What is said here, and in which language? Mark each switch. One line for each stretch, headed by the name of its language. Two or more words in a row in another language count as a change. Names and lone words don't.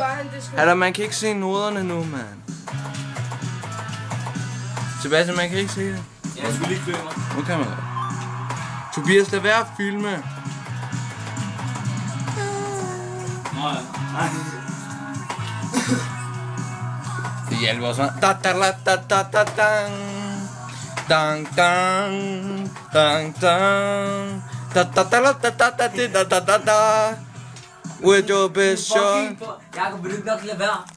Danish: Eller man kan ikke se noderne nu, mand. Sebastian, man kan ikke se det. Jeg skulle lige klø mig. Nu kan man godt. Tobias, lad være at filme. Nej. Det hjælper også meget. Da da da da da da dang. Dang dang. Dang dang. Da da da da da da da da da da.
English: With your best shot.
Danish: Jakob, vil du ikke nok lade være?